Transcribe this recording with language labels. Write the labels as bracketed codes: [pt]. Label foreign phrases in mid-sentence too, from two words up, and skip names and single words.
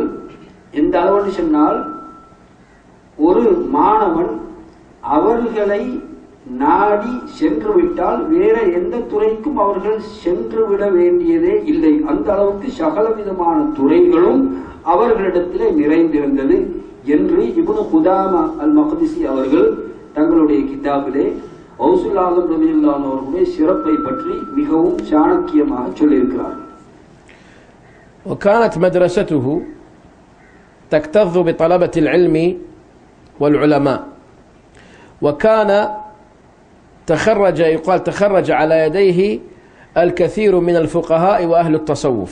[ta] எந்த அளவு சொன்னால், ஒரு மாணவன் அவர்களை நாடி சென்று விட்டால் வேற எந்த துறைக்கும் அவர்கள் சென்று விட வேண்டியதே இல்லை. அந்த அளவுக்கு சகல விதமான துறைகளும் அவர்களிடத்திலே நிறைந்திருந்தது என்று இப்னு குதாமா அல் மக்திசி அவர்கள் தங்களுடைய கிதாபிலே ஹவுசுல் ஆலம் [ar] رضي الله عنه [ta] அவர்களுடைய சிறப்பை பற்றி மிகவும் சாணக்கியமாக சொல்லியிருக்கிறார்கள். [ar] وكانت مدرسته تكتظ بطلبة العلم والعلماء، وكان تخرج على يديه الكثير من الفقهاء وأهل التصوف.